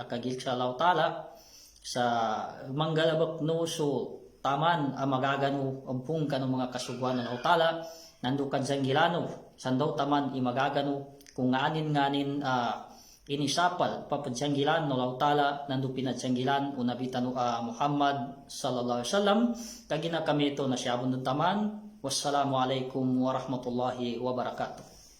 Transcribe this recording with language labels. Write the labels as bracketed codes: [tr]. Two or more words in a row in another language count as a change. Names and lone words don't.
[mdh] akagil sa lautala sa manggalabak no so taman amagaga no ampung kanu mga kasugwan ng lautala nando kadzangilano sandaw taman imagagano kung nganin inisapal papadsanggilan no lautala nando pinadsanggilan unabitan Muhammad [ar] صلى الله عليه وسلم [mdh] kagina kami ito na siyabon ng taman. [ar] والسلام عليكم ورحمة الله وبركاته.